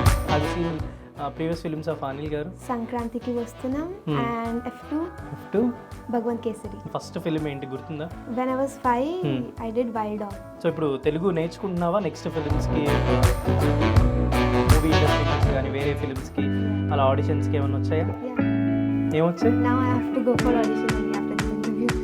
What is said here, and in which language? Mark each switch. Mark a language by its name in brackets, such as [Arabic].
[English] Have you seen previous films of Anil garu? [Telugu] సంక్రాంతికి వస్తున్నాం and F2 Bhagavanth kesari. First film ఏంటి గుర్తుందా? [English] When I was 5, I did Wild Dog. [Telugu] So ఇప్పుడు Telugu నేర్చుకుంటున్నావా next ఫిల్మ్స్కి, movie industry నుంచి కానీ వేరే ఫిల్మ్స్కి అలా ఆడిషన్స్కి ఏమైనా వచ్చాయా? [English] Yeah. [Telugu] ఏమొచ్చాయి? [English] Now I have to go for audition only after this interview.